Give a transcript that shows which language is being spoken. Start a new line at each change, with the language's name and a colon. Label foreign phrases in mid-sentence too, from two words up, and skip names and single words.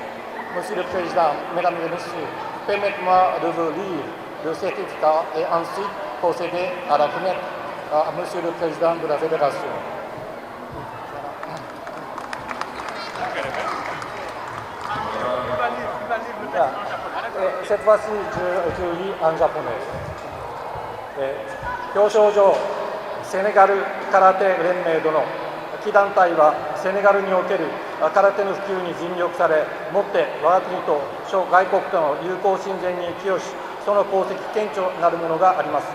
French: Monsieur le Président, Mesdames et Messieurs, permettez-moi de vous lire le certificat et ensuite procéder à la remettre à Monsieur le Président de la Fédération. Cette fois-ci, je lis en japonais.
Japanese: 表彰状、セネガル空手連盟殿、期団体はセネガルにおける空手の普及に尽力され、もって我が国と諸外国との友好親善に寄与し、その功績顕著なるものがあります。